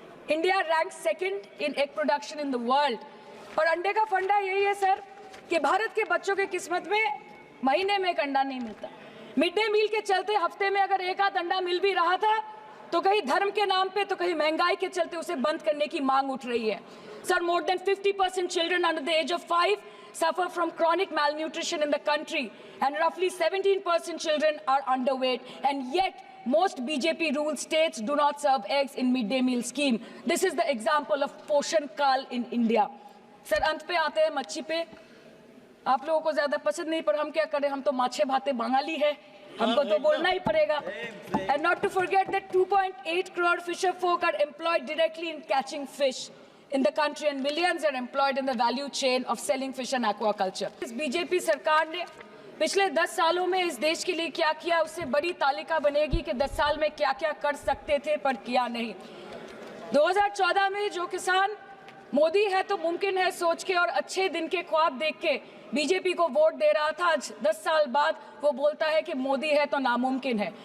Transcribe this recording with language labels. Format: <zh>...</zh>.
<en>India rank 2nd in egg production in the world.</en> <hi>और अंडे का फंडा यही है सर कि भारत के बच्चों के किस्मत में महीने में एक अंडा नहीं मिलता। मिड डे मील के चलते हफ्ते में अगर एक आध अंडा मिल भी रहा था तो कहीं धर्म के नाम पे तो कहीं महंगाई के चलते उसे बंद करने की मांग उठ रही है।</hi> <en>Sir, more than 50% children under the age of 5 suffer from chronic malnutrition in the country and roughly 17% children are underweight, and yet most BJP ruled states do not serve eggs in mid-day meal scheme. This is the example of Poshan Kal in India.</en> <hi>Sir, अंत पे आते हैं मच्छी पे। आप लोगों को ज्यादा पसंद नहीं, पर हम क्या करें, हम तो</hi> <bn>माछे भाते</bn> <hi>बंगाली है, हमको तो बोलना ही पड़ेगा।</hi> <en>And not to forget that 2.8 crore fisher folk are employed directly in catching fish in the country and millions are employed in the value chain of selling fish and aquaculture.</en> <hi>इस बीजेपी सरकार ने पिछले 10 सालों में इस देश के लिए क्या किया, उससे बड़ी तालिका बनेगी कि 10 साल में क्या क्या कर सकते थे पर किया नहीं। 2014 में जो किसान मोदी है तो मुमकिन है सोच के और अच्छे दिन के ख्वाब देख के बीजेपी को वोट दे रहा था, आज 10 साल बाद वो बोलता है कि मोदी है तो नामुमकिन है।</hi>